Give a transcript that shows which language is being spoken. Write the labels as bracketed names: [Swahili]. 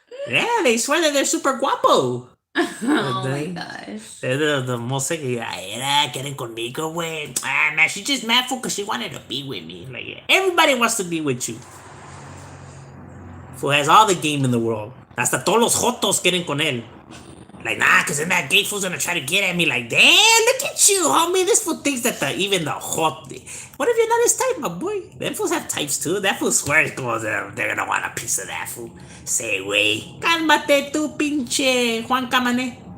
[English] Yeah, they swear that they're super guapo. Oh my gosh. They're the most like, [Spanish] era, quieren conmigo, güey. [English] Ah, man, she's just mad because she wanted to be with me. Like, yeah, everybody wants to be with you. Fool has all the game in the world. [Spanish] Hasta todos los jotos quieren con él. [English] Like, nah, because then that gay fool's gonna try to get at me. Like, damn, look at you, homie. This fool thinks that even the hot. What if you're not his type, my boy? Them fools have types too. That fool swears they're gonna want a piece of that fool. Say, [Spanish] wey, cálmate tu pinche Juan Camane.